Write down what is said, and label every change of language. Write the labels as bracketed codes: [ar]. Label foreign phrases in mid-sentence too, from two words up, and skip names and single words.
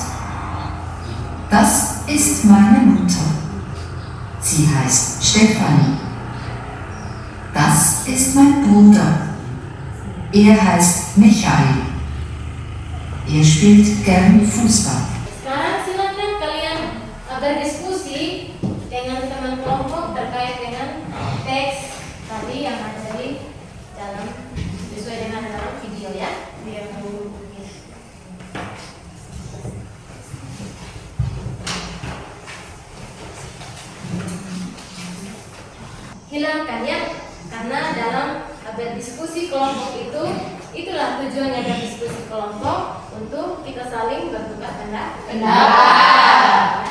[de] Das ist meine Mutter. Sie heißt Stefanie. Das ist mein Bruder. Er heißt Michael. Er spielt gern Fußball. [id] Sekarang silakan kalian berdiskusi dengan teman kelompok terkait dengan teks tadi yang ada di dalam sesuai dengan dalam video ya. Biar dulu. Hilangkan ya, karena dalam berdiskusi kelompok itulah tujuannya berdiskusi kelompok, untuk kita saling bertukar pendapat.